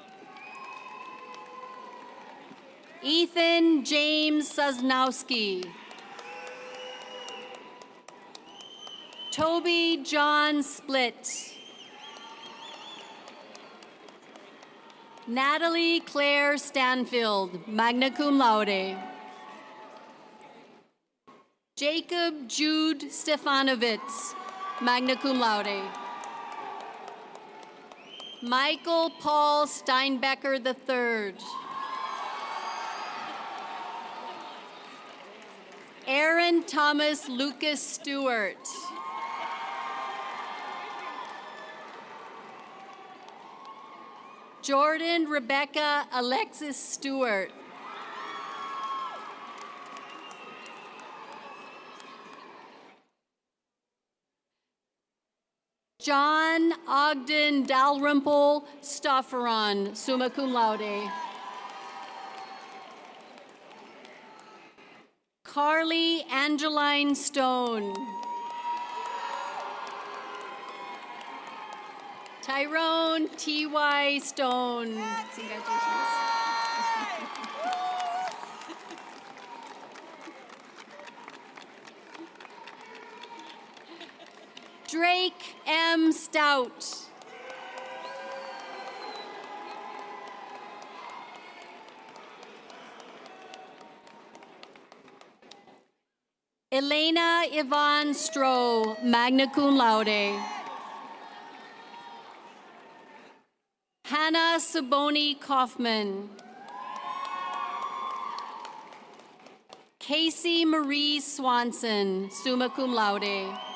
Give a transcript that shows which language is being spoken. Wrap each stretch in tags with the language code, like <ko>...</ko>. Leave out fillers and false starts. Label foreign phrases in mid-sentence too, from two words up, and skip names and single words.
<en>Ethan James Sosnowski. Toby John Split. Natalie Claire Stanfield,</en> <la>magna cum laude.</la> <en>Jacob Jude Stefanovitz,</en> <la>magna cum laude.</la> <en>Michael Paul Steinbecker III. Aaron Thomas Lucas Stewart. Jordan Rebecca Alexis Stewart. John Ogden Dalrymple Stofferon,</en> <la>summa cum laude.</la> <en>Carly Angeline Stone. Tyrone T.Y. Stone. Congratulations. Drake M. Stout. Elena Yvonne Stroh,</en> <la>magna cum laude.</la> <en>Hannah Saboni Kaufman. Casey Marie Swanson,</en> <la>summa cum laude.</la>